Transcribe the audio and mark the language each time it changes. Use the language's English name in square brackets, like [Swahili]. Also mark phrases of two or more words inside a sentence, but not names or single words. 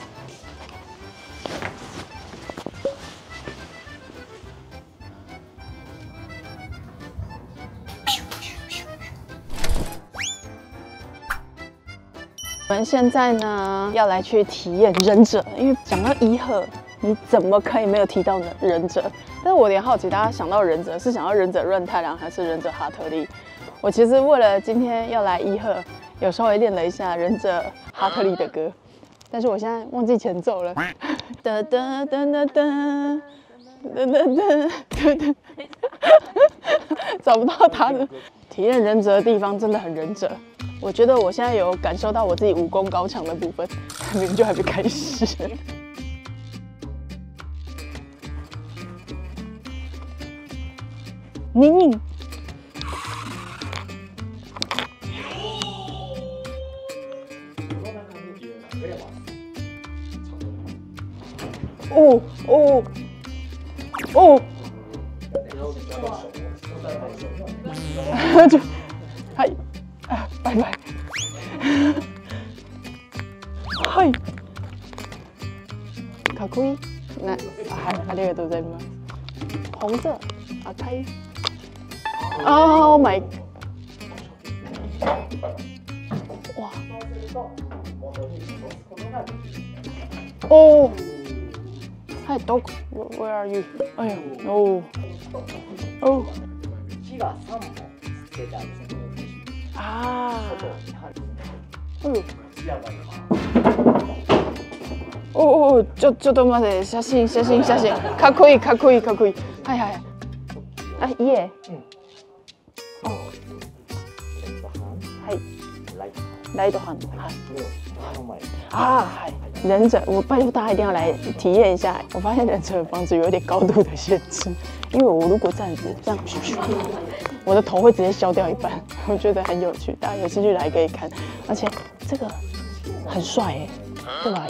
[Chinese] 我们现在呢要来去體驗忍者，因為講到伊賀，你怎麼可以沒有提到忍者？但是我有點好奇，大家想到忍者是想到忍者潤太郎還是忍者哈特利？我其實為了今天要來伊賀，有稍微練了一下忍者哈特利的歌，但是我現在忘記前奏了。噠噠噠噠噠噠噠噠，找不到他的。體驗忍者的地方真的很忍者。我覺得我現在有感受到我自己武功高強的部分，明明就還沒開始。寧，哦哦哦，就， [Japanese] はい。拜拜。はい。かっこいい。はい、ありがとうございます。 [Chinese] 紅色、赤い。 [English] Oh my。 [Chinese] 哇。哦。 [Japanese] はい、どこ ？ [English] Where are you？ [Japanese] 哎呀，哦。 [Chinese] 哦。 [Japanese] 木が3本つけてある。あお、ちょっと待って、写真。かっこいい。はいはい。あ、家。はい。 [English] right hand. はい。 [Chinese] 啊，忍者，我拜托大家一定要來體驗一下。我發現忍者的房子有點高度的限制，因為我如果這樣子，我的頭會直接削掉一半。我覺得很有趣，大家有興趣來可以看。而且這個很帥耶，對吧？